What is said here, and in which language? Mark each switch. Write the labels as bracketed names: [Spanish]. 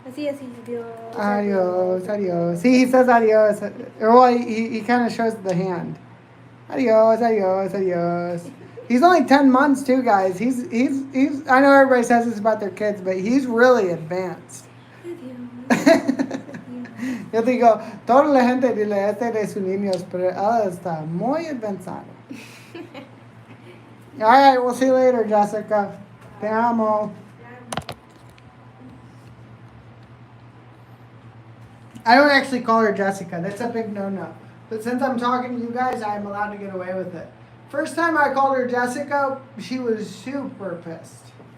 [Spanish] Así, adiós. [English] Adios. See, he says adios. Well, he kind of shows the hand. Adios. He's only 10 months too, guys. He's. I know everybody says this about their kids, but he's really advanced. [Spanish] Adiós. Yo digo, toda la gente dile este de sus niños, pero él está muy avanzado. [English] All right, we'll see you later, Jessica. [Spanish] Te amo. [English] I don't actually call her Jessica. That's a big no-no. But since I'm talking to you guys, I'm allowed to get away with it. First time I called her Jessica, she was super pissed.